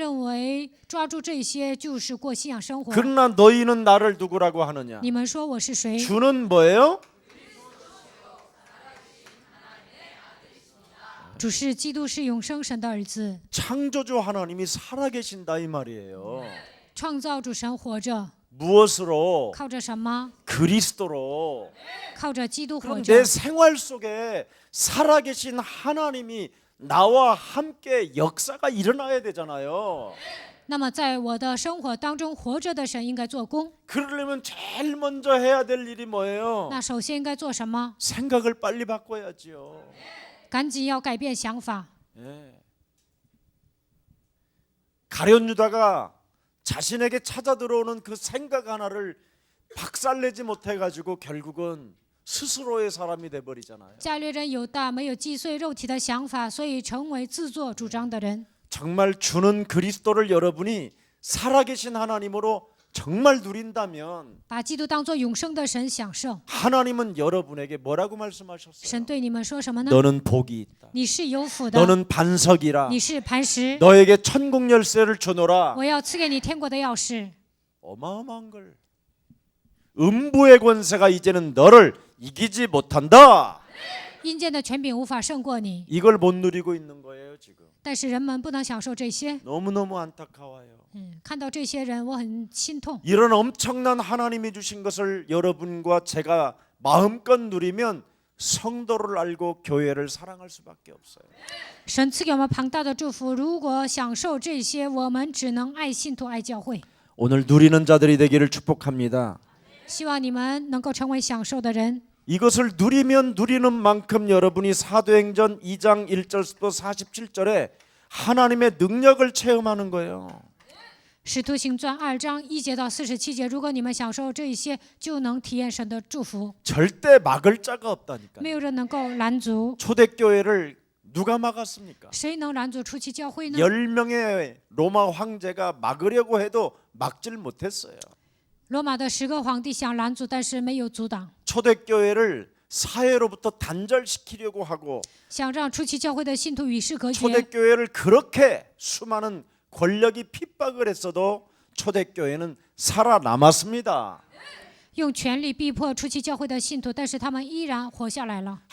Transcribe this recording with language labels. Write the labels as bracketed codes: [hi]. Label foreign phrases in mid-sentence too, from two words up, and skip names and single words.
[zh] 认为抓住这些就是过信仰生活。 [ko] 그러나 너희는 나를 누구라고 하느냐? [zh] 你们说我是谁？ [ko] 주는 뭐예요? [zh] 主是基督，是永生神的儿子， [ko] 창조주 하나님이 살아계신다 이 말이에요. [zh] 创造主神活着， [ko] 무엇으로? [zh] 靠着什么？ [ko] 그리스도로. [zh] 靠着基督活 [ko] 그럼 [zh] 着 [ko] 내 。 생활 속에 살아계신 하나님이 나와 함께 역사가 일어나야 되잖아요. [zh] 那么在我的生活当中，活着的神应该做工。 [ko] 그러려면 제일 먼저 해야 될 일이 뭐예요? [zh] 那首先应该做什么？ [ko] 생각을 빨리 바꿔야지요. [zh] 赶紧要改变想法。 [ko] 예. 가룟 유다가 자신에게 찾아 들어오는 그 생각 하나를 박살내지 못해가지고 결국은 스스로의 사람이 돼버리잖아요. [zh] 加略人犹大没有击碎肉体的想法，所以成为自作主张的人。 [ko] 정말 주는 그리스도를 여러분이 살아계신 하나님으로 정말 누린다면 [zh] 把基督当作永生的神享受。 [ko] 하나님은 여러분에게 뭐라고 말씀하셨어요? [zh] 神对你们说什么呢？ [ko] 너는 복이 있다. [zh] 你是有福的， [ko] 너는 반석이라. [zh] 你是磐石， [ko] 너에게 천국 열쇠를 주노라. [zh] 我要赐给你天国的钥匙。 [ko] 어마어마한 걸. 음부의 권세가 이제는 너를 이기지 못한다. [zh] 阴间的权柄无法胜过你， [ko] 이걸 못 누리고 있는 거예요 지금. [zh] 但是人们不能享受这些。 [ko] 너무너무 안타까워요. [zh] 看到这些人，我很心痛。 [ko] 이런 엄청난 하나님이 주신 것을 여러분과 제가 마음껏 누리면 성도를 알고 교회를 사랑할 수밖에 없어요. [zh] 神赐给我们庞大的祝福，如果享受这些，我们只能爱信徒、爱教会。 [ko] 오늘 누리는 자들이 되기를 축복합니다. [zh] 希望你们能够成为享受的人。 [ko] 이것을 누리면 누리는 만큼 여러분이 사도행전 2장 1절부터 47절에 하나님의 능력을 체험하는 거예요. [zh] 使徒行传2章1节到47节，如果你们享受这一些，就能体验神的祝福， [ko] 절대 막을 자가 없다니까요. [zh] 没有人能够拦阻。 [ko] 초대교회를 누가 막았습니까? [zh] 谁能拦阻初期教会呢？ [ko] 10명의 로마 황제가 막으려고 해도 막질 못했어요. [zh] 罗马的10个皇帝想拦阻，但是没有阻挡。 [ko] 초대교회를 사회로부터 단절시키려고 하고 [zh] 想让初期教会的信徒与世隔绝， [ko] 초대교회를 그렇게 수많은 권력이 핍박을 했어도 초대교회는 살아남았습니다. [zh] 用权力逼迫初期教会的信徒，但是他们依然活下来了。